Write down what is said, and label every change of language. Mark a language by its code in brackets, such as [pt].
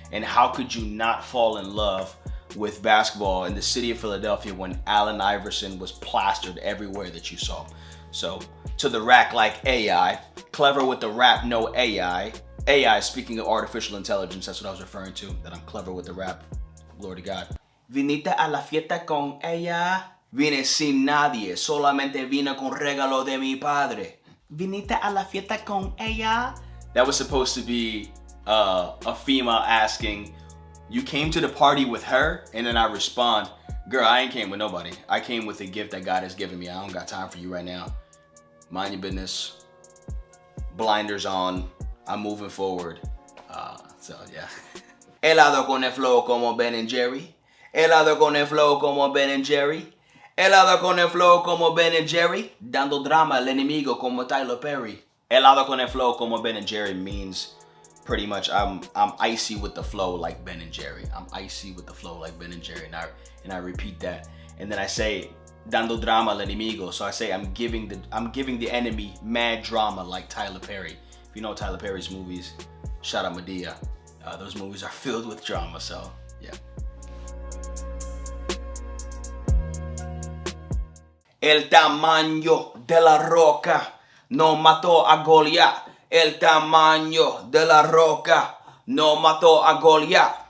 [en] And how could you not fall in love with basketball in the city of Philadelphia when Allen Iverson was plastered everywhere that you saw? So, to the rack like AI, clever with the rap, no AI. AI, speaking of artificial intelligence, that's what I was referring to, that I'm clever with the rap. Glory to God. [es] Viniste a la fiesta con ella. Vine sin nadie, solamente vine con regalo de mi padre. Viniste a la fiesta con ella. [en] That was supposed to be a female asking, you came to the party with her? And then I respond, girl, I ain't came with nobody. I came with the gift that God has given me. I don't got time for you right now. Mind your business. Blinders on. I'm moving forward. So yeah. [es] Helado con el flow como Ben and Jerry. Helado con el flow como Ben and Jerry. Helado con el flow como Ben and Jerry. Dando drama al enemigo como Tyler Perry. [en] Helado con el flow como Ben and Jerry means pretty much I'm icy with the flow like Ben and Jerry. I'm icy with the flow like Ben and Jerry. And I repeat that. And then I say dando drama al enemigo. So I say I'm giving the enemy mad drama like Tyler Perry. If you know Tyler Perry's movies, shout out Medea. Those movies are filled with drama, so yeah. [es] El tamaño de la roca no mató a Goliat. El tamaño de la roca no mató a Goliat.